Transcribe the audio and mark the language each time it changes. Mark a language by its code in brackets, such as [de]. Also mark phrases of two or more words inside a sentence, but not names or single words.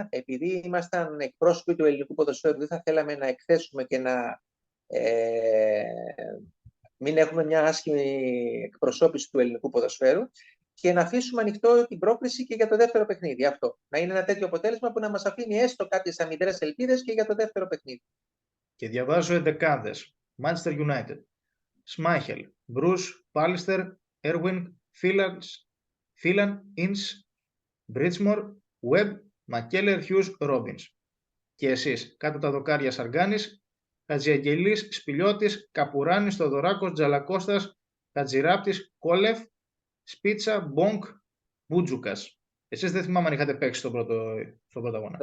[el] Επειδή ήμασταν εκπρόσωποι του ελληνικού ποδοσφαίρου, δεν θα θέλαμε να εκθέσουμε και να μην έχουμε μια άσχημη εκπροσώπηση του ελληνικού ποδοσφαίρου και να αφήσουμε ανοιχτό την πρόκριση και για το δεύτερο παιχνίδι. Αυτό. Να είναι ένα τέτοιο αποτέλεσμα που να μας αφήνει έστω κάποιες αμυδρές ελπίδες και για το δεύτερο παιχνίδι. Και διαβάζω εντεκάδες. Manchester United. Schmeichel, Bruce, Pallister, Erwin, Phelan, Ince, Bridgemore, Webb, McKellar, Hughes, Robbins. Και εσείς, κάτω τα δοκάρια Σαργκάνης, Χατζιαγγελής, Σπηλιώτης, Καπουράνης, Θοδωράκος, Τζαλακώστας, Χατζηράπτης, Κόλεφ, Σπίτσα, Μπονκ, Μπούτζουκας. Εσείς δεν θυμάμαι αν είχατε παίξει στον πρώτο αγώνα.